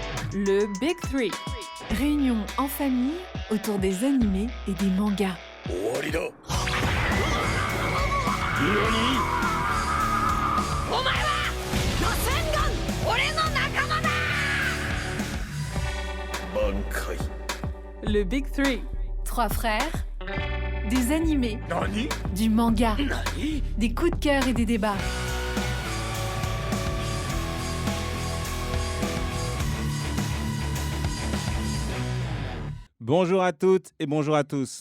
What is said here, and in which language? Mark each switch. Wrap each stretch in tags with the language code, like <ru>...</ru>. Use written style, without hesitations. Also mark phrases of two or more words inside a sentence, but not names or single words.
<fr>Le Big Three. Réunion en famille autour des animés et des mangas.</fr> <ja>終わりだ。何？お前はロセンガン、俺の仲間だ。満開。</ja> <fr>Le Big Three. 3 frères, des animés, 何？ du manga, 何？ des coups de cœur et des débats. Bonjour à toutes et bonjour à tous.</fr>